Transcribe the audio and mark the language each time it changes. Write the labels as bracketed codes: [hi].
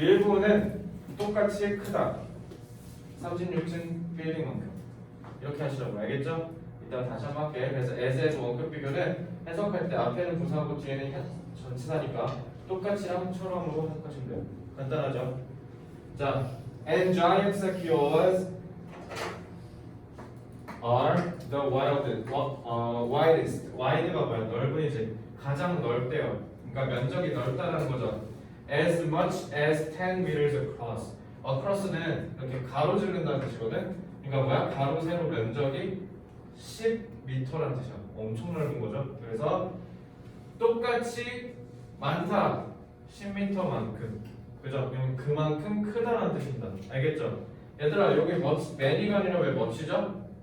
[ko] 일부는 똑같이 크다. 36층 빌딩만큼. 이렇게 하시라고. 알겠죠? 이따 다시 한번 할게. 그래서 as에서 원급 비교는 해석할 때 앞에는 부사하고 뒤에는 전치사니까 똑같이랑 처럼으로 해석하시면 돼요. 간단하죠? [en] 자, and giant sequoias are the widest. [ko] wide가 뭐야? 넓은이지. 가장 넓대요. 그러니까 면적이 넓다는 거죠. [en] As much as 10 meters across. [ko] across는 이렇게 가로지른다는 뜻이거든. 그러니까 뭐야? 가로 세로 면적이 10m라는 뜻이야. 엄청 넓은 거죠. 그래서 똑같이 많다. 10m만큼. 그죠? 그만큼 크다는 뜻입니다. 알겠죠? 얘들아 여기 many가 아니라 왜 much죠?